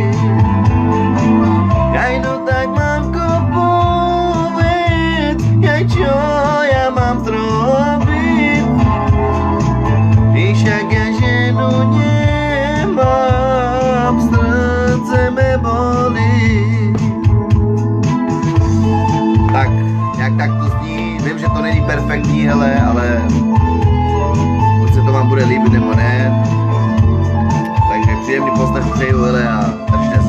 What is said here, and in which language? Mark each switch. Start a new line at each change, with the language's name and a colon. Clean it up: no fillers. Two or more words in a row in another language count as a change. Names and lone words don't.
Slovak: Jaj no tak mamko povedz, jaj čo ja mám zrobiť. Však ja ženu nemám, srdce me bolí.
Czech: Tak, nějak tak to zní. Vím, že to není perfektní, hele, ale buď se to vám bude líbit nebo ne. Takže příjemný poslech přeju, hele, a